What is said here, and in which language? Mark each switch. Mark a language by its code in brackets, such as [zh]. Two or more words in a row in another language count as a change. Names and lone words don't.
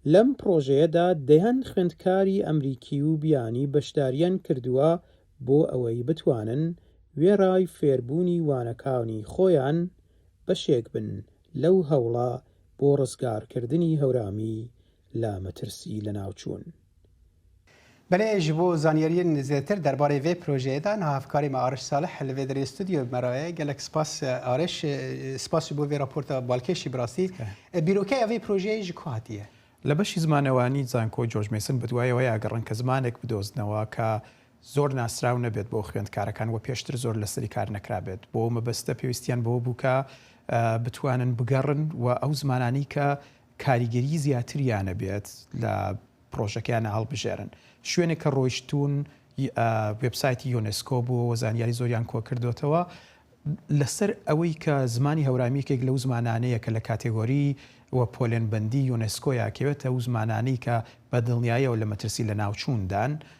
[ckb] لەم پرۆژەیەدا دەیان خوێندکاری ئەمریکی و بیانی بەشداریان کردووە بۆ ئەوەی بتوانن وێڕای فێربوونی وانەکانی خۆیان بەشێک بن لەو هەوڵە بۆ ڕزگارکردنی هەورامی لە مەترسی لە ناوچوون. [ku] بله ji bo zaniyariyên zêtir derbarê vê projeyê de navkarê me Ariş Salih li vê derê stûdyo meraye gelek spas Ariş spas ji bo vê raporta balkêşî bi rastî bîrokeya vê projeyê ji ku hatiye [ckb] لە بەشی زمانەوانی زانکۆی جۆرج مەیسن بەدوایەوەی ئاگەڕن کە زمانێک بدۆزنەوە کە زۆر ناسراو نەبێت بۆ خوێندکارەکان و پێشتر زۆر لەسەری کار نەکرابێت بۆ مەبەستە پێویستیان بۆ بووکە بتوانن بگەڕن و ئەو زمانانی کە کاریگەری زیاتریانە بێت لە پرۆژەکەیانە هەڵبژێرن شوێنێک کە ڕۆیشتون وێبسایتی یۆنسکۆ بوو وەزانیاری زۆریان کۆ کردوتەوە لەسەر ئەوەی کە زمانی هەورامێکێک لەو زمانانەیە کە لە کاتێگۆری و پۆلێنبەندی یۆنسکۆ یاکەوێتە ئەو زمانانەی کە بە دڵنیاییەوە لە مەترسی لە ناوچووندان